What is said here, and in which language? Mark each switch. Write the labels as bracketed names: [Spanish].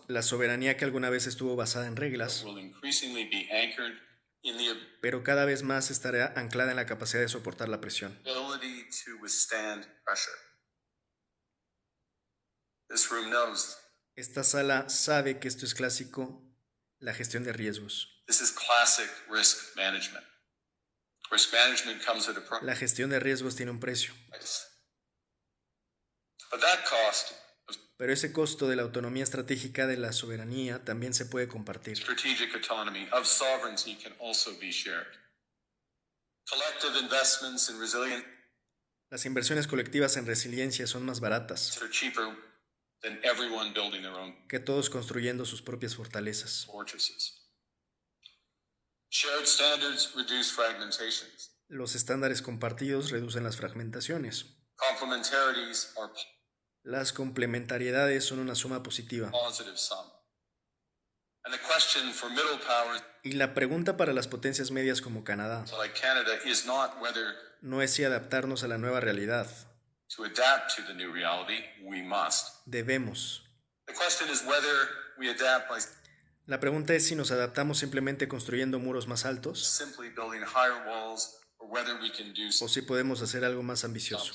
[Spanish] La soberanía que alguna vez estuvo basada en reglas, [English] will increasingly be anchored in the [Spanish] pero cada vez más estará anclada en la capacidad de soportar la presión. [English] ability to withstand pressure. This room knows [Spanish] Esta sala sabe que esto es clásico, la gestión de riesgos. [English] this is classic risk management. Risk management comes at a [Spanish] La gestión de riesgos tiene un precio, [English] price. But that cost of [Spanish] pero ese costo de la autonomía estratégica de la soberanía también se puede compartir. [English] strategic autonomy, of sovereignty can also be shared. Collective investments in resilience [Spanish] Las inversiones colectivas en resiliencia son más baratas [English] are cheaper than everyone building their own [Spanish] que todos construyendo sus propias fortalezas. [English] fortresses. Shared standards reduce fragmentations. [Spanish] Los estándares compartidos reducen las fragmentaciones. [English] Complementarities are [Spanish] Las complementariedades son una suma positiva. [English] positive sum. And the question for middle powers [Spanish] Y la pregunta para las potencias medias como Canadá [English] like Canada is not whether [Spanish] no es si adaptarnos a la nueva realidad. [English] to adapt to the new reality, we must. [Spanish] Debemos. [English] The question is whether we adapt by [Spanish] La pregunta es si nos adaptamos simplemente construyendo muros más altos [English] simply building higher walls or whether we can do [Spanish] o si podemos hacer algo más ambicioso.